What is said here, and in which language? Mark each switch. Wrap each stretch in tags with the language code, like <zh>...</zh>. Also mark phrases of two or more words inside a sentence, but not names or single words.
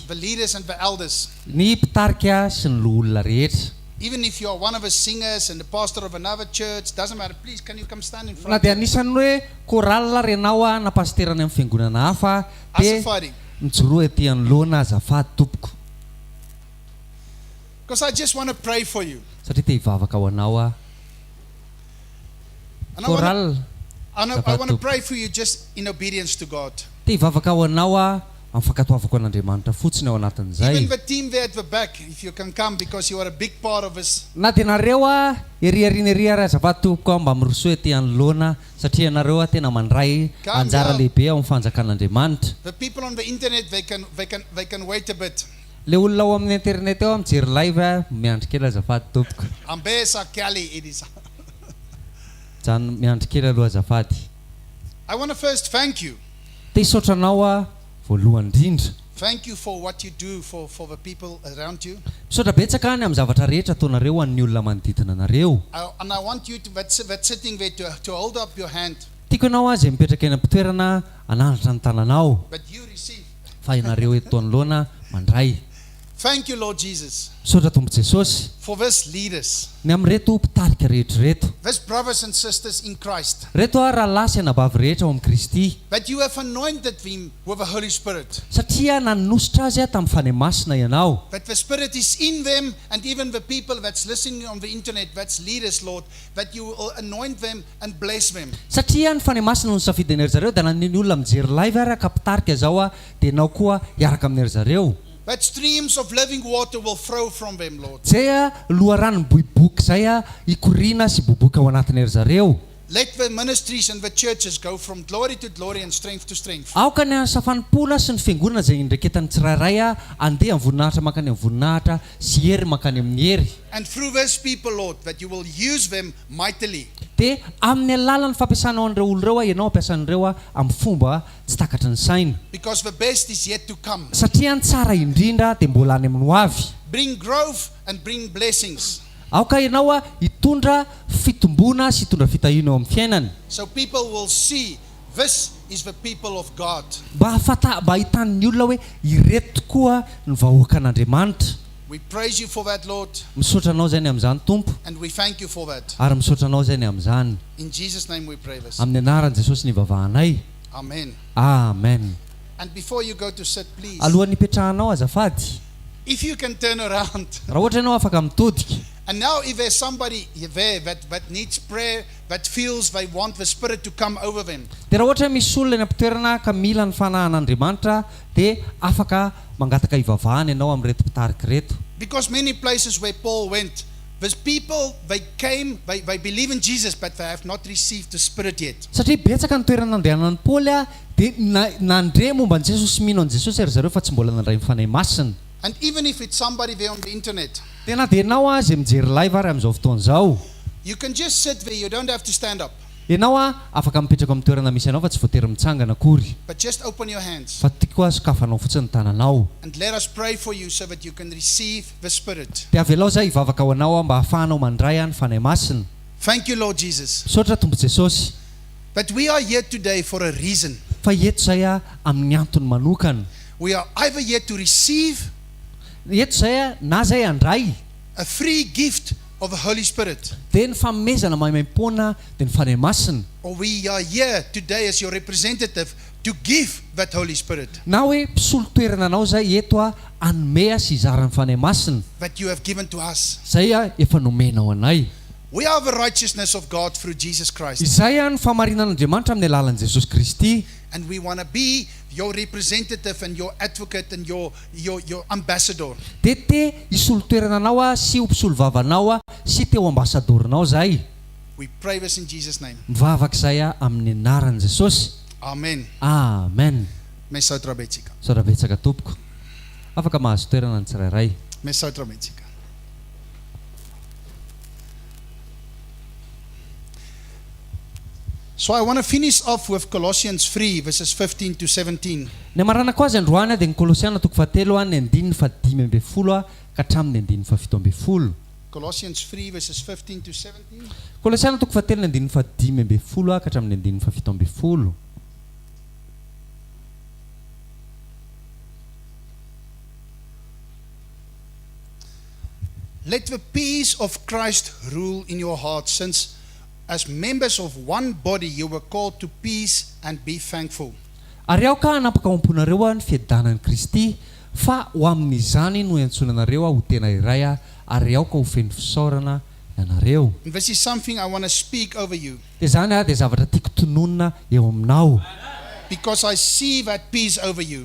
<en>The leaders and the elders.</en> <mg>Ny mpitarika sy ny olona rehetra.</mg> <en>Even if you are one of the singers and the pastor of another church, doesn't matter. Please, can you come stand in</en> <mg>Na</mg> <en>front?</en> <mg>dia anisany hoe korala renao na pasterana amin'ny fiangonana hafa dia Azafady. mijoro aty anoloana azafady tompoko.</mg> <en>Because I just want to pray for you.</en> <mg>Satria te hivavaka ho anao</mg> <en>And</en> <mg>koral</mg> <en>I want to pray for you just in obedience to God.</en> <mg>te hivavaka ho anao amin'ny fankatoavako an'Andriamanitra fotsiny ao anatin'izay.</mg> <en>Even the team there at the back, if you can come, because you are a big part of this.</en> <mg>Na dia nareo eriariana ary azafady tompoko mba miroso aty anoloana satria nareo tena mandray anjara lehibe ao amin'ny fanjakan'Andriamanitra.</mg> <en>The people on the internet, they can wait a bit.</en> <mg>Le olona ao amin'ny internet ao mijery live miandry kely azafady tompoko.</mg> <en>Ambesa Kelly, it is.</en> <mg>Zany miandry kely aloha azafady.</mg> <en>I want to first thank you.</en> <mg>Te hisaotra anao voalohany indrindra.</mg> <en>Thank you for what you do for the people around you.</en> <mg>Misaotra betsaka any amin'ny zavatra rehetra ataonareo an'ny olona manodidina anareo.</mg> <en>And I want you to, that's sitting there to hold up your hand.</en> <mg>Tiako ianao izay mipetraka eny am-pitoerana anandratra ny tananao.</mg> <en>But you receive.</en> <mg>Fa ianareo eto anoloana mandray.</mg> <en>Thank you, Lord Jesus,</en> <mg>Misaotra Tompo Jesosy</mg> <en>for these leaders,</en> <mg>ny amin'reto mpitarika rehetra reto.</mg> <en>these brothers and sisters in Christ,</en> <mg>Reto rahalahy sy anabavy rehetra ao amin'ny Kristy.</mg> <en>that you have anointed them with the Holy Spirit.</en> <mg>Satria nanositra azy tamin'ny fanahy masina ianao.</mg> <en>That the Spirit is in them, and even the people that's listening on the internet, that's leaders, Lord, that you will anoint them and bless them.</en> <mg>Satria ny fanahy masina no safidy an'ery zareo dia na ny olona mijery live araka mpitarika zao dia ianao koa hiaraka amin'ery zareo.</mg> <en>That streams of living water will flow from them, Lord.</en> <mg>Zay loharano boiboka zay ikoriana sy boboka ao anatin'ery zareo.</mg> <en>Let the ministries and the churches go from glory to glory and strength to strength.</en> <mg>Aoka ny safanimpoana sy ny fiangonana izay indraiketany tsirairay andeha amin'ny voninahitra makany amin'ny voninahitra sy hery makany amin'ny hery.</mg> <en>And through those people, Lord, that you will use them mightily.</en> <mg>Dia amin'ny alalan'ny fampiasanao an'ireo olon'ireo ianao ampiasan'ireo amin'ny fomba tsy takatry ny saina.</mg> <en>Because the best is yet to come.</en> <mg>Satria ny tsara indrindra dia mbola any amin'ny ho avy.</mg> <en>Bring growth and bring blessings.</en> <mg>Aoka ianao hitondra fitombona sy hitondra fitahiana ao amin'ny fiainany.</mg> <en>So people will see this is the people of God.</en> <mg>Mba ahitan'ny olona hoe ireto tokoa ny vahoaka an'Andriamanitra.</mg> <en>We praise you for that, Lord,</en> <mg>Misaotra anao zay ny amin'izany Tompo</mg> <en>and we thank you for that.</en> <mg>ary misaotra anao zay ny amin'izany.</mg> <en>In Jesus' name we pray this.</en> <mg>Amin'ny anaran'i Jesosy ny vavahanay.</mg> <en>Amen.</en> <mg>Amen.</mg> <en>And before you go to sit, please,</en> <mg>Alohan'ny hipetrahanao azafady.</mg> <en>if you can turn around.</en> <mg>Raha ohatra ianao afaka mitodika.</mg> <en>And now if there's somebody there that needs prayer, that feels they want the Spirit to come over them,</en> <mg>Dia raha ohatra misy olona eny am-pitoerana ka mila ny fanahan'Andriamanitra dia afaka mangataka hivavahana ianao amin'reto mpitarika reto.</mg> <en>because many places where Paul went, These people, they came, they believe in Jesus, but they have not received the Spirit yet.</en> <mg>Satria betsaka ny toerana nandehanan'ny Paoly dia nandre momba ny Jesosy, mino an Jesosy ry zareo fa tsy mbola nandray ny fanahy masina.</mg> <en>And even if it's somebody there on the internet,</en> <mg>Dia na dia ianao izay mijery live ary amin'izao fotoan'izao,</mg> <en>you can just sit there, you don't have to stand up,</en> <mg>ianao afaka mipetraka amin'ny toerana misy anao fa tsy voatery mitsangana akory,</mg> <en>but just open your hands.</en> <mg>fa tiako sokafanao fotsiny ny tananao.</mg> <en>And let us pray for you so that you can receive the Spirit.</en> <mg>Dia avelao zay hivavaka ho anao mba hahafahanao mandray ny fanahy masina.</mg> <en>Thank you, Lord Jesus.</en> <mg>Misaotra Tompo Jesosy,</mg> <en>But we are here today for a reason.</en> <mg>fa eto zay amin'ny antony manokana.</mg> <en>We are either here to receive</en> <mg>Eto zay na zay handray</mg> <en>a free gift of the Holy Spirit,</en> <mg>dia ny fanomezana maimaimpona dia ny fanahy masina,</mg> <en>or we are here today as your representative to give that Holy Spirit</en> <mg>na hoe mpisolo toerana anao zay eto hanome sy hizaran'ny fanahy masina</mg> <en>that you have given to us.</en> <mg>zay efa nomenao anay.</mg> <en>We are the righteousness of God through Jesus Christ,</en> <mg>Izay ny famarinan'Andriamanitra amin'ny alalan'i Jesosy Kristy,</mg> <en>and we want to be your representative and your advocate and your ambassador.</en> <mg>dia te hisolo toerana anao sy ho mpisolo vavanao sy teo ambasadorinao zay.</mg> <en>We pray this in Jesus' name.</en> <mg>Mivavaka izay amin'ny anaran'i Jesosy.</mg> <en>Amen.</en> <mg>Amen. Mesotra betsika. Saotra betsaka tompoko, afaka mahazo toerana ny tsirairay. Mesotra betsika.</mg> <en>So I want to finish off with Colossians 3 verses 15 to 17.</en> <mg>Ny maranako azy androany dia ny Kolosiana toko fahatelo ny andininy fadimy amby folo ka hatramin'ny andininy fafito amby folo.</mg> <en>Colossians 3 verses 15 to 17.</en> <mg>Kolosiana toko fahatelo ny andininy fadimy amby folo ka hatramin'ny andininy fafito amby folo.</mg> <en>Let the peace of Christ rule in your hearts, since as members of one body you were called to peace, and be thankful.</en> <mg>Ary ao ka hanapakaomponareo ny fiadanan'i Kristy, fa ho amin'izany no iantsonanareo ho tena iray ary ao ka ho feno fisaorana ianareo.</mg> <en>And this is something I want to speak over you,</en> <mg>Dia zany dia zavatra tiako tononina eo aminao,</mg> <en>because I see that peace over you.</en>